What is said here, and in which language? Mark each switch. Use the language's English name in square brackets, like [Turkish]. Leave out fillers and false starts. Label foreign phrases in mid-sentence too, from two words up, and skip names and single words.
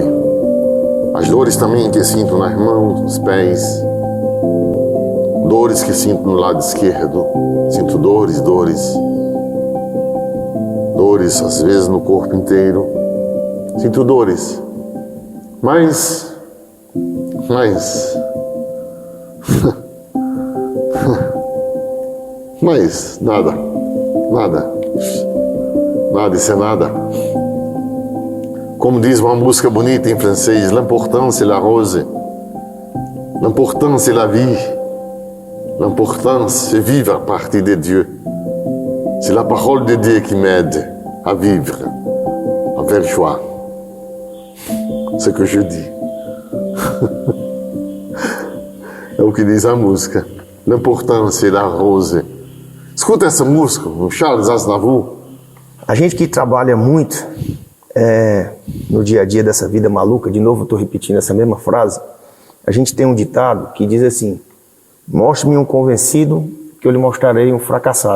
[Portuguese] As dores também que sinto nas mãos, nos pés, dores que sinto no lado esquerdo, sinto dores, às vezes no corpo inteiro, sinto dores, mas nada, isso é nada. Como diz uma música bonita em francês, [French] l'important c'est la rose, l'important c'est la vie, l'important c'est vivre à partir de Dieu. C'est la parole de Dieu qui m'aide à vivre avec joie. Ce que je dis. [Portuguese] É o que diz a música. [French] L'important c'est la rose. [Portuguese] Escuta essa música, o Charles Aznavour. A gente que trabalha muito no dia a dia dessa vida maluca, de novo eu estou repetindo essa mesma frase, a gente tem um ditado que diz assim: mostre-me um convencido que eu lhe mostrarei um fracassado.